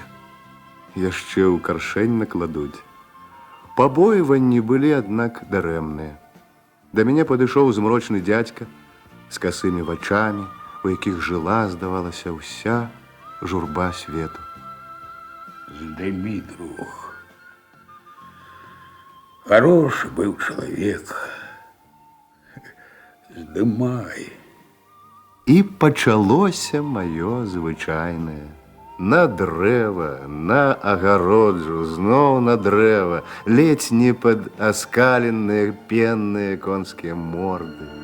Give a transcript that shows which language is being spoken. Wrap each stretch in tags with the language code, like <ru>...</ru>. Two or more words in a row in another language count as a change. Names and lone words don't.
<be>Яшчэ ў каршэнь накладуць. Пабойванні былі, аднак, дарэмныя. Да мяне падышоў змрочны дзядзька з касымі вачамі, у якіх жыла, здавалася, ўся журба свету. Здымі,</be> <ru>друг. Хороший был человек.</ru> <be>Здымай. І пачалося маё звычайнае. На дрэва, на агароджу, зноў на дрэва, ледзь не пад аскаленыя пенныя конскія морды.</be>